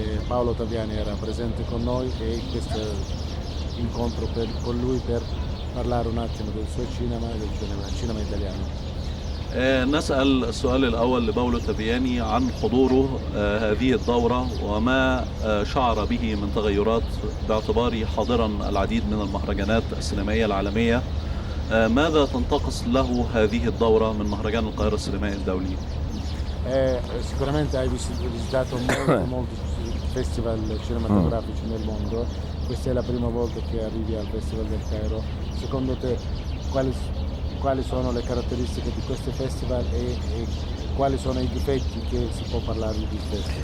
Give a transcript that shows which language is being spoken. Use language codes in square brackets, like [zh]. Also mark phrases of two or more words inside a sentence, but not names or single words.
[it] Paolo Taviani era presente con noi e questo incontro con lui per parlare un attimo del suo cinema e del cinema italiano. [ar] نسأل السؤال الأول لباولو تافياني عن حضوره هذه الدورة وما شعر به من تغيرات باعتباره حاضرا العديد من المهرجانات السينمائية العالمية. ماذا تنتقص له هذه الدورة من مهرجان القاهرة السينمائي الدولي؟ [it] Sicuramente hai visitato molti festival cinematografici nel mondo, questa è la prima volta che arrivi al Festival del Cairo. Secondo te quali sono le caratteristiche di questo festival e quali sono i difetti che si può parlare di festival?